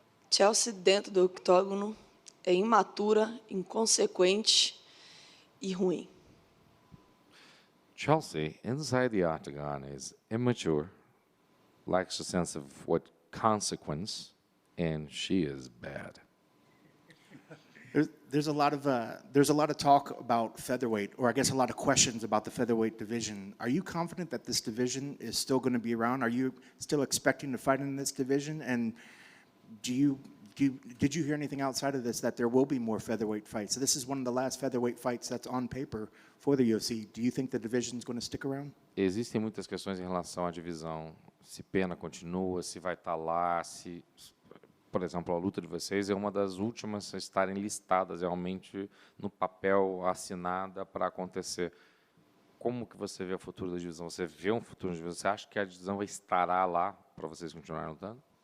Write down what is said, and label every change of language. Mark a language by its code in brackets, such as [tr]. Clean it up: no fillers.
[pt] Chelsea dentro do octógono é imatura, inconsequente e ruim. [en] Chelsea, inside the octagon, is immature, lacks a sense of what consequence, and she is bad. There's a lot of talk about featherweight, or I guess a lot of questions about the featherweight division. Are you confident that this division is still going to be around? Are you still expecting to fight in this division? And did you hear anything outside of this that there will be more featherweight fights? So this is one of the last featherweight fights that's on paper for the UFC. Do you think the division is going to stick around? [pt] Existem muitas questões em relação à divisão. Se Pena continua, se vai estar lá, se, por exemplo, a luta de vocês é uma das últimas a estarem listadas realmente no papel, assinada para acontecer. Como que você vê o futuro da divisão? Você vê um futuro da divisão? Você acha que a divisão vai estar lá para vocês continuarem lutando?